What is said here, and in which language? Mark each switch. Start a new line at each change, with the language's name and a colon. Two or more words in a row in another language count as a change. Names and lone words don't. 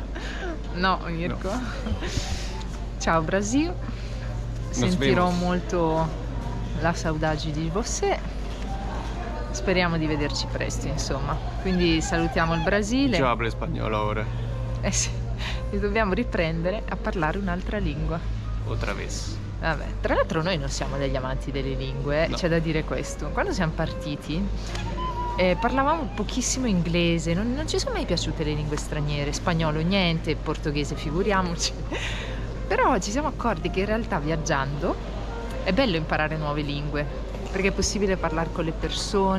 Italian: No, Mirko. No. Ciao Brasil.
Portuguese: Nos
Italian: Sentirò
Portuguese: vemos.
Italian: molto la saudade di você. Speriamo di vederci presto, insomma. Quindi salutiamo il Brasile. Già hablo spagnolo ora. Eh sì, e dobbiamo riprendere a parlare un'altra lingua.
Spanish: Otra vez.
Italian: Vabbè, tra l'altro noi non siamo degli amanti delle lingue, No. c'è da dire questo. Quando siamo partiti parlavamo pochissimo inglese, non ci sono mai piaciute le lingue straniere, spagnolo niente, portoghese figuriamoci. Però ci siamo accorti che in realtà viaggiando è bello imparare nuove lingue, perché è possibile parlare con le persone,